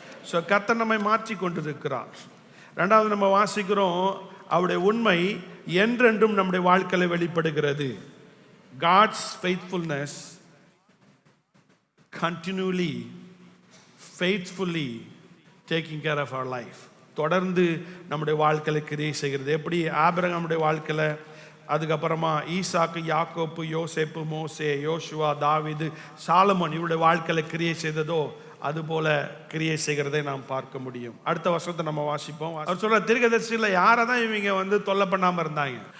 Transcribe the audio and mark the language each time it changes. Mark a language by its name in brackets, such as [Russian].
[Tamil] So கர்த்தர் நம்மை மாற்றி கொண்டிருக்கிறார். ரெண்டாவது நம்ம வாசிக்கிறோம், அவருடைய உண்மை என்றென்றும் நம்முடைய வாழ்க்கையில வெளிப்படுகிறது. [English] God's faithfulness continually, faithfully taking care of our life. [Tamil] தொடர்ந்து நம்முடைய வாழ்க்கையில கிரியை செய்கிறது. எப்படி ஆபிரகாமுடைய வாழ்க்கையில, அதுக்கப்புறமா ஈசாக்கு, யாக்கோப்பு, யோசேப்பு, மோசே, யோசுவா, தாவீது, சாலமோன் இவருடைய வாழ்க்கையில கிரியை செய்ததோ அதுபோல கிரியை செய்கிறதை நாம் பார்க்க முடியும். அடுத்த வருஷத்தை நம்ம வாசிப்போம். அவர் சொல்ற, தீர்க்கதரிசியில யாரை தான் இவங்க தொல்லை பண்ணாம இருந்தாங்க?